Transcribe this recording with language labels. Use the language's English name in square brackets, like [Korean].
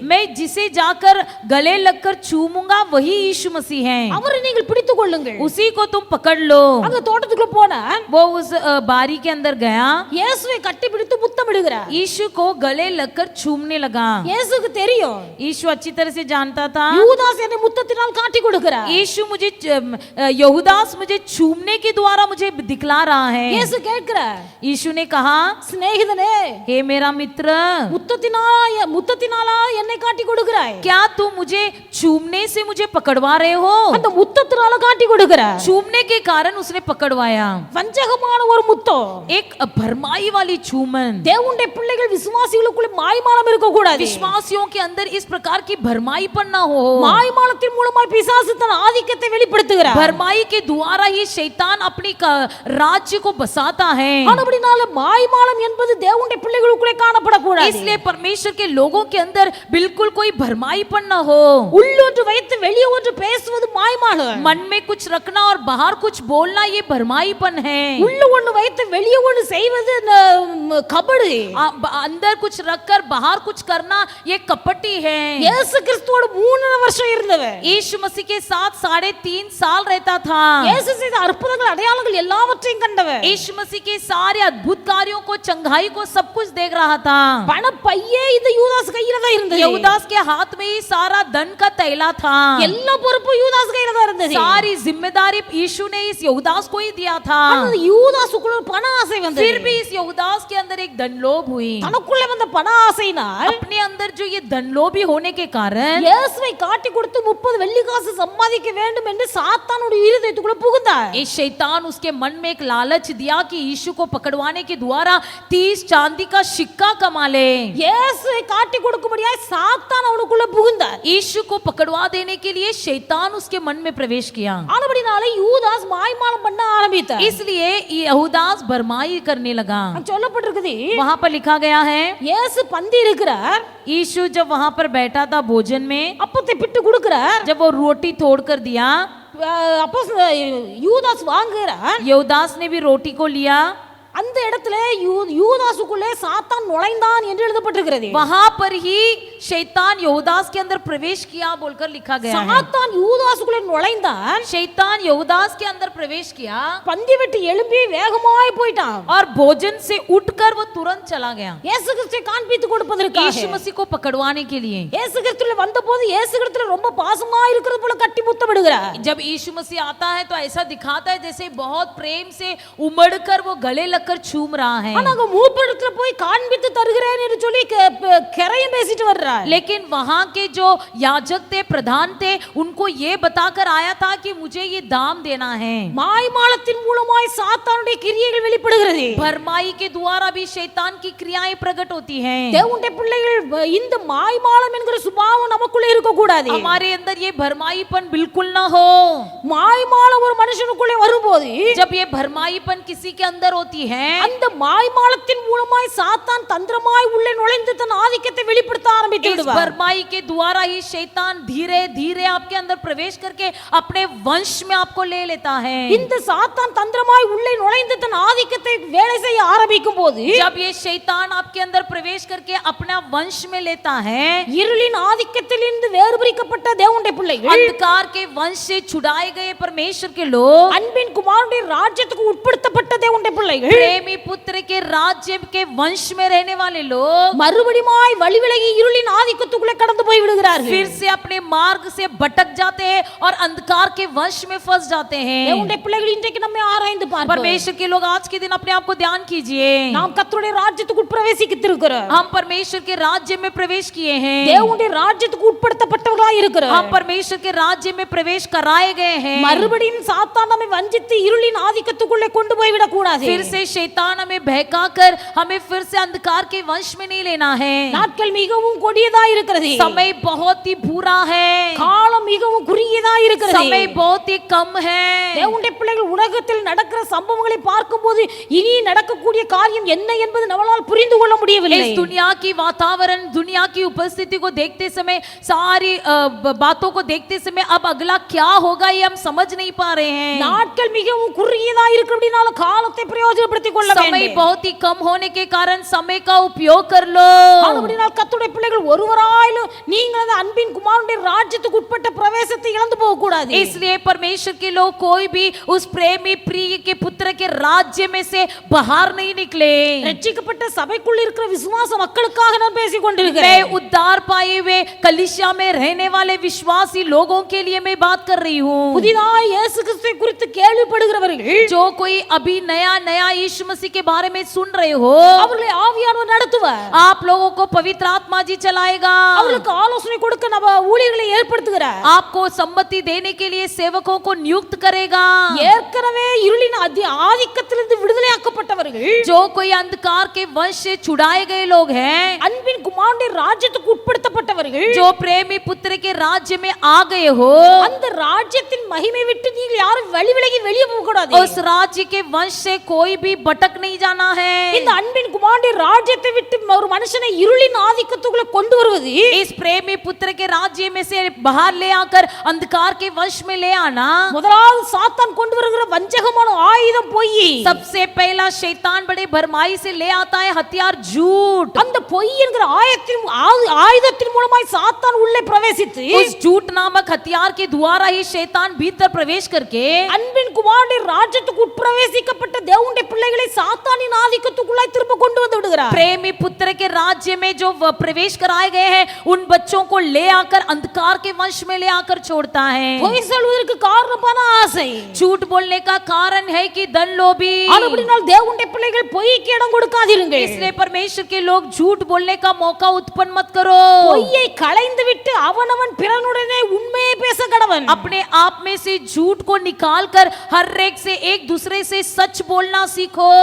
[Hindi] मैं जिसे जाकर गले लगकर चूमूंगा वही यीशु मसीह है। [Tamil] அவரை நீங்கள் பிடித்துக் கொள்ளுங்கள். [Hindi] उसी को तुम पकड़ लो। [Tamil] அங்க தோட்டத்துக்குள்ள போனான். [Hindi] वो उस बारी के अंदर गया, [Tamil] இயேசுவை கட்டிப்பிடித்து முத்தமிடுகிறார். [Hindi] यीशु को गले लगकर चूमने लगा। [Tamil] இயேசுக்கு தெரியும் [Hindi] यीशु अच्छी तरह से जानता था [Tamil] யூதாஸ் என்னை முத்தத்தினால் காட்டி கொடுக்கிறார். [Hindi] यीशु मुझे यहूदास मुझे चूमने के द्वारा मुझे दिखला रहा है। [Tamil] இயேசு கேட்கிறார், [Hindi] यीशु ने कहा [Tamil] சிநேகிதனே, [Hindi] हे मेरा मित्र, [Tamil] முத்தத்தினாலா என்னை காட்டி கொடுக்கிறாய்? [Hindi] क्या तू मुझे चूमने से मुझे पकड़वा रहे हो? [Tamil] அந்த முத்தத்தினால காட்டி கொடுக்கிறார். [Hindi] चूमने के कारण उसने पकड़वाया। [Tamil] வஞ்சகமான ஒரு முத்தம். [Hindi] एक भरमाई वाली चूमन। [Tamil] தேவனுடைய பிள்ளைகள் விசுவாசிகளுக்குள்ள மாய்மாலம் இருக்க கூடாது. [Hindi] विश्वासियों के अंदर इस प्रकार की भरमाईपन ना हो। [Tamil] மாய்மாலத்தின் மூலமாய் பிசாசு தன் ஆதிக்கத்தை வெளிப்படுத்துகிறார். [Hindi] भरमाई के द्वारा ही शैतान अपनी राज्य को बसाता है। [Tamil] ஆனபடினால மாய்மாலம் என்பது தேவனுடைய பிள்ளைகளுக்குள்ளே காணப்படக்கூடாது. [Hindi] इसलिए परमेश्वर के लोगों के अंदर बिल्कुल कोई भरमाईपन ना हो। [Tamil] உள்ளொன்று வைத்து வெளியே ஒன்று பேசுவது மாய்மாலம். [Hindi] मन में कुछ रखना और बाहर कुछ बोलना ये भरमाईपन है। [Tamil] உள்ள ஒன்று வைத்து வெளியே ஒன்று செய்வது கபடு. [Hindi] अंदर कुछ रखकर बाहर कुछ करना ये कपटी है। [Tamil] இயேசு கிறிஸ்துவோடு 3 வருஷம் இருந்தவர். [Hindi] यीशु मसीह के साथ 3.5 साल रहता था। [Tamil] இயேசு செய்த அற்புதங்கள் அடையாளங்கள் எல்லாவற்றையும் கண்டவர். [Hindi] यीशु मसीह के सारे अद्भुत कार्यों को, चंगाई को सब कुछ देख रहा था। [Tamil] பண பையே இது யூதாஸ் கையில தான் இருந்தது. [Hindi] यहूदास के हाथ में ही सारा धन का थैला था। [Tamil] எல்லா பொறுப்பு யூதாஸ் கையில தான் இருந்தது. வந்தது. [Hindi] सारी जिम्मेदारी यीशु ने इस यहूदास को ही दिया था. [Tamil] அந்த யூதாசுக்குள்ள ஒரு பண ஆசை வந்தது. [Hindi] फिर भी इस यहूदास के अंदर एक धनलोभ हुई. [Tamil] தனக்குள்ள வந்த பண ஆசையினால் [Hindi] अपने अंदर जो ये धनलोभी होने के कारण [Tamil] இயேசுவை காட்டி கொடுத்து 30 வெள்ளி காசு சம்பாதிக்க வேண்டும் என்று சாத்தானுடைய இருதயத்துக்குள்ள புகுந்தார். [Hindi] इस शैतान उसके मन में एक लालच दिया कि यीशु को पकड़वाने के द्वारा 30 चांदी का सिक्का कमा ले. [Tamil] இயேசுவை காட்டி கொடுக்கும்படியாய் சாத்தான் அவனுக்குள்ள புகுந்தார். [Hindi] यीशु को पकड़वा देने के लिए शैतान उसके मन में प्रवेश किया. [Tamil] ஆனபடினாலே யூதாஸ் மாய்மாலம் பண்ண ஆரம்பித்தார். [Hindi] इसलिए यहूदास भरमाई करने लगा. [Tamil] சொல்லப்பட்டிருக்குது, [Hindi] वहां पर लिखा गया है [Tamil] இயேசு பந்தி இருக்கிறார், [Hindi] यीशु जब वहां पर बैठा था भोजन में, [Tamil] அப்பத்தை பிட்டு கொடுக்கிறார், [Hindi] जब वो रोटी तोड़ कर दिया, [Tamil] அப்போ யூதாஸ் வாங்குகிறார். [Hindi] यहूदास ने भी रोटी को लिया. [Tamil] அந்த இடத்துல யூதாசுக்குள்ளே சாத்தான் நுழைந்தான் என்று எழுதப்பட்டிருக்கிறது. [Hindi] वहां पर ही शैतान यहूदास के अंदर प्रवेश किया बोलकर लिखा गया है. [Tamil] சாத்தான் யூதாசுக்குள்ளே நுழைந்தான், [Hindi] शैतान यहूदास के अंदर प्रवेश किया [Tamil] பந்தி விட்டு எழும்பி வேகமாய் போயிட்டான். [Hindi] और भोजन से उठकर वो तुरंत चला गया [Tamil] இயேசு கிறிஸ்துவை காண்பித்து கொடுப்பதற்காக. [Hindi] यीशु मसीह को पकड़वाने के लिए. [Tamil] இயேசு கிறிஸ்துல வந்தபோது இயேசு கிறிஸ்துல ரொம்ப பாசமா இருக்கிறது போல கட்டி முத்தமிடுகிறார். [Hindi] जब यीशु मसीह आता है तो ऐसा दिखाता है जैसे बहुत प्रेम से उमड़कर वो गले लगकर चूम रहा है. [Tamil] ஆனா மூப்பரிடத்துல போய் காண்பித்து தருகிறேன் என்று சொல்லி கரையும் பேசிட்டு வர்றார். [Hindi] लेकिन वहां के जो याजक थे, प्रधान थे, उनको ये बताकर आया था कि मुझे ये दाम देना है. [Tamil] மாய்மாலத்தின் மூலமாய் சாத்தானுடைய கிரியைகள் வெளிப்படுகிறது. [Hindi] भरमाई के द्वारा भी शैतान की क्रियाएं प्रकट होती हैं. [Tamil] தேவனுடைய பிள்ளைகள் இந்த மாய்மாலம் என்கிற சுபாவம் நமக்குள்ள இருக்க கூடாது. [Hindi] हमारे अंदर ये भरमाईपन बिल्कुल ना हो. [Tamil] மாய்மாலம் ஒரு மனுஷனுக்குள்ளே வரும்போது, [Hindi] जब ये भरमाईपन किसी के अंदर होती है, [Tamil] அந்த மாய்மாலத்தின் மூலமாய் சாத்தான் தந்திரமாய் உள்ளே நுழைந்து தன் ஆதிக்கத்தை வெளிப்படுத்த ஆரம்பித்து விடுவார். [Hindi] भरमाई के द्वारा ही शैतान धीरे धीरे आपके अंदर प्रवेश करके अपने वंश में आपको ले लेता है. [Tamil] இந்த சாத்தான் தந்திரமாய் உள்ளே நுழைந்து தன் ஆதிக்கத்தை வேலை செய்ய ஆரம்பிக்கும் போது, [Hindi] जब ये शैतान आपके अंदर प्रवेश करके अपना वंश में लेता है, [Tamil] இருளின் ஆதிக்கத்திலிருந்து வேறுபிரிக்கப்பட்ட தேவனுடைய பிள்ளைகள், [Hindi] अंधकार के वंश से छुड़ाए गए परमेश्वर के लोग, [Tamil] அன்பின் குமாரனுடைய ராஜ்யத்துக்கு உட்படுத்தப்பட்ட தேவனுடைய பிள்ளைகள், [Hindi] प्रेमी पुत्र के राज्य के वंश में रहने वाले लोग [Tamil] மறுபடியுமாய் வழிவிலகி இருளின் ஆதிக்கத்துக்குள்ளே கடந்து போய் விடுகிறார்கள். [Hindi] फिर से अपने मार्ग से भटक जाते हैं और अंधकार के वंश में फंस जाते हैं. [Tamil] தேவனுடைய பிள்ளைகள் இன்றைக்கு நம்மை ஆராய்ந்து பார்ப்போம். [Hindi] परमेश्वर के लोग आज के दिन अपने आप को ध्यान कीजिए. [Tamil] நாம் கர்த்தருடைய ராஜ்யத்துக்கு உட்பிரவேசித்திருக்கிறோம். [Hindi] हम परमेश्वर के राज्य में प्रवेश किए हैं. [Tamil] தேவனுடைய ராஜ்யத்துக்கு உட்படுத்தப்பட்டவர்களாய் இருக்கிறோம். [Hindi] हम परमेश्वर के राज्य में प्रवेश कराए गए हैं. [Tamil] மறுபடியும் சாத்தான் நம்மை வஞ்சித்து இருளின் ஆதிக்கத்துக்குள்ளே கொண்டு போய் விடக் கூடாது. [Hindi] फिर से शैतान हमें बहकाकर हमें फिर से अंधकार के वंश में नहीं लेना है. [Tamil] நாட்கள் மிகவும் கொடியதா இருக்கிறது. [Hindi] समय बहुत ही बुरा है. [Tamil] காலம் மிகவும் குறுகியதா இருக்கிறது. [Hindi] समय बहुत ही कम है. [Tamil] தேவனுடைய பிள்ளைகள் உலகத்தில் நடக்கிற சம்பவங்களை பார்க்கும்போது இனி நடக்கக்கூடிய காரியம் என்ன என்பது நம்மால் புரிந்து கொள்ள முடியவில்லை. [Hindi] इस दुनिया की वातावरण, दुनिया की उपस्थिति को देखते समय, सारी बातों को देखते समय अब अगला क्या होगा ये हम समझ नहीं पा रहे हैं. [Tamil] நாட்கள் மிகவும் குறுகியதா இருக்கிறபடினால காலத்தை பிரயோஜனப்படுத்திக் கொள்ள வேண்டும். [Hindi] समय बहुत ही कम होने के कारण समय का उपयोग कर लो. [Tamil] ஆனபடியால் கர்த்தருடைய பிள்ளைகள் ஒருவராயிலும் நீங்கள் அந்த அன்பின் குமாரனுடைய ராஜ்யத்துக்கு உட்பட்ட பிரவேசத்தை இழந்து போக கூடாது. [Hindi] इसलिए परमेश्वर के लोग कोई भी उस प्रेमी प्रिय के पुत्र के राज्य में से बाहर नहीं निकले. [Tamil] ரட்சிக்கப்பட்ட சபைக்குள்ள இருக்கிற விசுவாச மக்களுக்காக நான் பேசிக் [Hindi] मैं [Tamil] கொண்டிருக்கிறேன். [Hindi] उद्धार पाए हुए कलीसिया में रहने वाले विश्वासी लोगों के लिए मैं बात कर रही हूँ. [Tamil] புதிதாய் இயேசு கிறிஸ்துவை குறித்து கேள்விப்படுகிறவர்கள், [Hindi] जो कोई अभी नया नया यीशु मसीह के बारे में सुन रहे हो, [Tamil] அவர்களை ஆவியானவர் நடத்துவார். [Hindi] आप लोगों को पवित्र आत्मा जी चलाएगा. [Tamil] அவர்களுக்கு ஆலோசனை கொடுக்க நம்ம ஊழியர்களை ஏற்படுத்துகிறார். [Hindi] आपको सम्मति देने के लिए सेवकों को नियुक्त करेगा. [Tamil] ஏற்கனவே இருளின் ஆதிக்கத்திலிருந்து விடுதலையாக்கப்பட்டவர்கள், [Hindi] जो कोई अंधकार के वंश से छुड़ाए गए लोग हैं, [Tamil] அன்பின் குமாரனுடைய ராஜ்யத்துக்கு உட்படுத்தப்பட்டவர்கள், [Hindi] जो प्रेमी पुत्र के राज्य में आ गए हो, [Tamil] அந்த ராஜ்யத்தின் மகிமை விட்டு நீங்கள் யாரும் வழிவிலகி வெளியே போக கூடாது. [Hindi] उस राज्य के वंश से कोई भी भटक नहीं जाना है. [Tamil] இந்த அன்பின் குமாரனுடைய ராஜ்யத்தை விட்டு ஒரு மனுஷனை இருளின் ஆதிக்கத்துக்குள்ள கொண்டு வருவது, [Hindi] इस प्रेमी पुत्र के राज्य में से बाहर ले आकर अंधकार के वंश में ले आना, [Tamil] முதலாவது சாத்தான் கொண்டு வருகிற வஞ்சகமான ஆயுதம் பொய். [Hindi] सबसे पहला शैतान बड़े भरमाई से ले आता है हथियार झूठ. [Tamil] அந்த பொய் என்கிற ஆயுதத்தின் மூலமாய் சாத்தான் உள்ளே பிரவேசித்து [Hindi] उस झूठ नामक हथियार के द्वारा ही शैतान भीतर प्रवेश करके [Tamil] அன்பின் குமாரனுடைய ராஜ்யத்துக்கு உட்பிரவேசிக்கப்பட்ட தேவனுடைய பிள்ளைகளை சாத்தானின் ஆதிக்கத்துக்குள்ளாய் திரும்ப கொண்டு வந்து விடுகிறார். [Hindi] प्रेमी पुत्र के राज्य में जो प्रवेश कराए गए हैं उन बच्चों को ले आकर अंधकार के वंश में ले आकर छोड़ता है. [Tamil] பொய் சொல்வதற்கு காரணம் பண ஆசை. [Hindi] झूठ बोलने का कारण है कि धन लोभी. [Tamil] அப்படினால் தேவனுடைய பிள்ளைகள் பொய்க்கு இடம் கொடுக்காதீர்கள். [Hindi] इसलिए परमेश्वर के लोग झूठ बोलने का मौका उत्पन्न मत करो. [Tamil] பொய்யை களைந்து விட்டு அவனவன் பிறனுடனே உண்மையை பேச கடவன். [Hindi] अपने आप में से झूठ को निकालकर हर एक से एक दूसरे से सच बोलना सीखो.